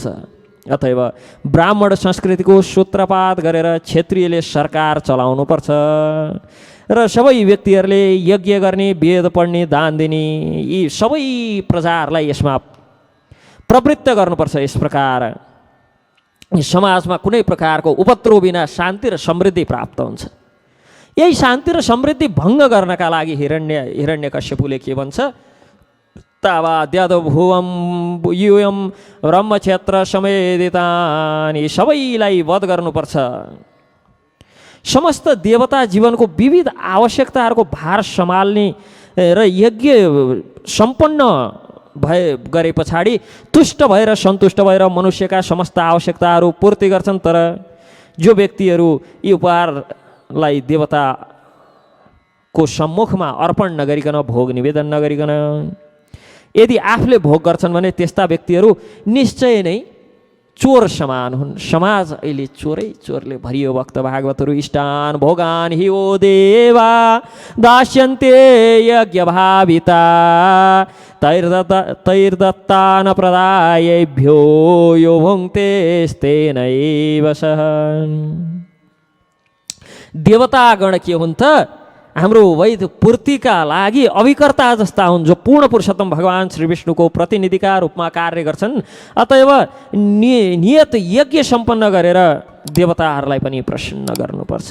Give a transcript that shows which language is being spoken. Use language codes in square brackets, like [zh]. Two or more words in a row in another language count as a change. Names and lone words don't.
[ne] अतएव ब्राह्मण संस्कृतिको सूत्रपात गरेर क्षेत्रीयले सरकार चलाउनुपर्छ र सबै व्यक्तिहरूले यज्ञ गर्ने, वेद पढ्ने, दान दिने, यी सबै प्रजाहरूलाई यसमा प्रवृत्त गर्नुपर्छ। यस प्रकार समाजमा कुनै प्रकारको उपद्रव बिना शान्ति र समृद्धि प्राप्त हुन्छ। यही शान्ति र समृद्धि भङ्ग गर्नका लागि हिरण्यकश्यपुले के भन्छ? [sa] तावाद्यद भुवम यूयम ब्रह्मक्षेत्र समेदितानि, [ne] सबैलाई वध गर्नुपर्छ। समस्त देवता जीवनको विविध आवश्यकताहरूको भार सम्हाल्ने र यज्ञ सम्पन्न गरे पछाडि तुष्ट भएर सन्तुष्ट भएर मनुष्यका समस्त आवश्यकताहरू पूर्ति गर्छन्। तर जो व्यक्तिहरू यी उपहारलाई देवताको सम्मुखमा अर्पण नगरिकन, भोग निवेदन नगरिकन यदि आफूले भोग गर्छन् भने त्यस्ता व्यक्तिहरू निश्चय नै चोर समान हुन्। समाज अहिले चोरले भरियो भक्त भागवतहरू। [sa] इष्टान भोगान हि ओ देवा दास्यन्ते यज्ञ भाविता तैर्दत्तान प्रदायेभ्यो यो भुङ्क्तेस्तेनैव सः। [ne] देवतागण के हुन् त? हाम्रो वैध पूर्तिका लागि अभिकर्ता जस्ता हुन्, जो पूर्ण पुरुषोत्तम भगवान् श्री विष्णुको प्रतिनिधिका रूपमा कार्य गर्छन्। अतएव नियत यज्ञ सम्पन्न गरेर देवताहरूलाई पनि प्रसन्न गर्नुपर्छ।